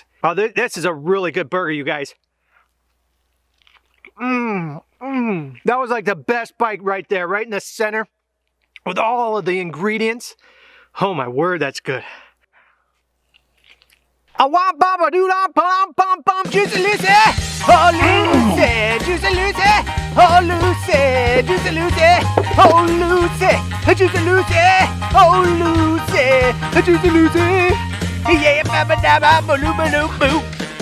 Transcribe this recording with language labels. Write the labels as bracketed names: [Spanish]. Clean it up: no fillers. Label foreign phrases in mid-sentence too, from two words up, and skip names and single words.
[English] Oh, this is a really good burger, you guys. That was like the best bite right there, right in the center with all of the ingredients. Oh my word, that's good. I want baba doo da pum pum pum Jucy Lucy, oh Lucy, Jucy Lucy, oh Lucy, Jucy Lucy, oh Lucy, Jucy Lucy, oh Lucy, Jucy Lucy, yeah, baba da ba baloo baloo boo.